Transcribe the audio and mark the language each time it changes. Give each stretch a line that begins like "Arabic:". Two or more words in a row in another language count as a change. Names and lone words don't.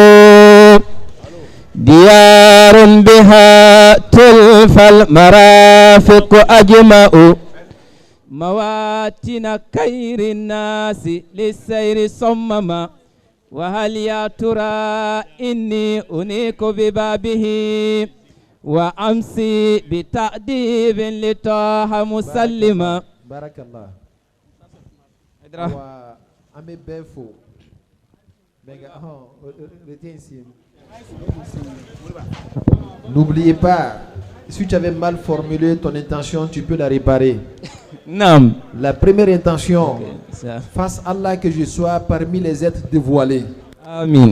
Arabic: ديار بها تلف المرافق أجمع مواتن خير الناس للسير صمما وهل يا ترى إني أنيك ببابه وأمسي بتأديب لطه مسلما بارك الله
Bambara: an bɛ bɛɛ fo
French: retien ici N'oubliez pas, si tu avais mal formulé ton intention, tu peux la réparer.
Bambara: Naam.
French: La première intention, Ça. fasse Allah que je sois parmi les êtres dévoilés. Amin.